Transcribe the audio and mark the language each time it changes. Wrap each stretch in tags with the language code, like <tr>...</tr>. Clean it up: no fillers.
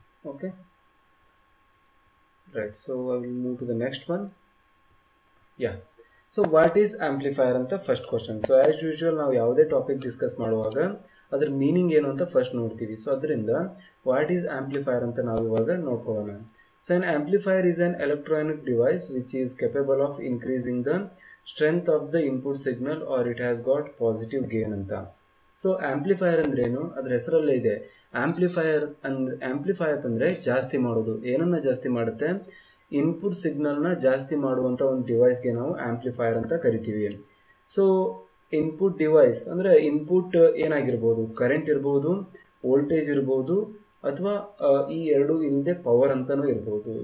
<en>Okay, right, so I will move to the next one. Yeah, so what is amplifier anta first question. So as usual</en> <kn>ನಾವು ಯಾವುದೇ topic discuss ಮಾಡುವಾಗ ಅದರ meaning ಏನು ಅಂತ first ನೋಡ್ತೀವಿ. So ಅದರಿಂದ</kn> <en>what is amplifier</en> <kn>ಅಂತ ನಾವು ಇವಾಗ ನೋಡ್ಕೊಳ್ಳೋಣ.</kn> <en>So an amplifier is an electronic device which is capable of increasing the strength of the input signal or it has got positive gain ಅಂತ.</en> <kn>ಸೊ ಆ್ಯಂಪ್ಲಿಫೈಯರ್ ಅಂದ್ರೇನು, ಅದ್ರ ಹೆಸರಲ್ಲೇ ಇದೆ. ಆ್ಯಂಪ್ಲಿಫೈಯರ್ ಅಂದರೆ ಜಾಸ್ತಿ ಮಾಡೋದು. ಏನನ್ನ ಜಾಸ್ತಿ ಮಾಡುತ್ತೆ, ಇನ್ಪುಟ್ ಸಿಗ್ನಲ್ನ ಜಾಸ್ತಿ ಮಾಡುವಂಥ ಒಂದು ಡಿವೈಸ್ಗೆ ನಾವು ಆ್ಯಂಪ್ಲಿಫೈಯರ್ ಅಂತ ಕರಿತೀವಿ. ಸೊ ಇನ್ಪುಟ್ ಡಿವೈಸ್ ಅಂದರೆ ಇನ್ಪುಟ್ ಏನಾಗಿರ್ಬೋದು, ಕರೆಂಟ್ ಇರ್ಬೋದು, ವೋಲ್ಟೇಜ್ ಇರ್ಬೋದು, ಅಥವಾ ಈ ಎರಡು ಇಲ್ಲದೆ ಪವರ್ ಅಂತಲೂ ಇರ್ಬೋದು.</kn>